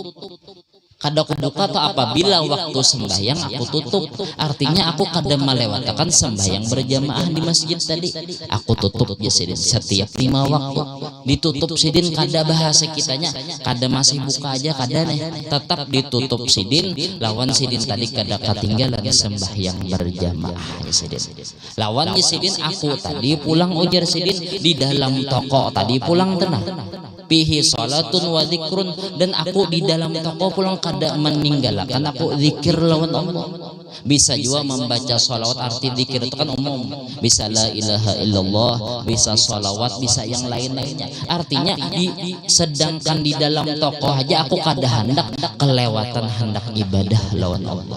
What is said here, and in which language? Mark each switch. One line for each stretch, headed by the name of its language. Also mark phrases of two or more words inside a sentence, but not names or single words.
Banjar: Kada kubuka atau apabila waktu sembahyang aku tutup, artinya aku kada melewatkan sembahyang berjamaah di masjid tadi, aku tutup ya sidin setiap 5 waktu ditutup sidin. Kada bahasa kitanya kada masih buka aja kada nih, tetap ditutup sidin lawan sidin tadi kada ketinggalan sembahyang berjamaah ya sidin. Lawan ya sidin aku tadi pulang ujar sidin di dalam toko tadi pulang tenang
Arabic: فيه صلاة وذكر,
Banjar: dan aku di dalam toko pulang kada meninggalkan aku zikir lawan Allah.
Indonesian: Bisa juga membaca salawat, arti zikir itu kan umum, bisa
Arabic: لا إله إلا الله,
Indonesian: bisa salawat, bisa yang lain-lainnya.
Banjar: Artinya sedangkan di dalam toko aja aku kada hendak kelewatan hendak ibadah lawan Allah.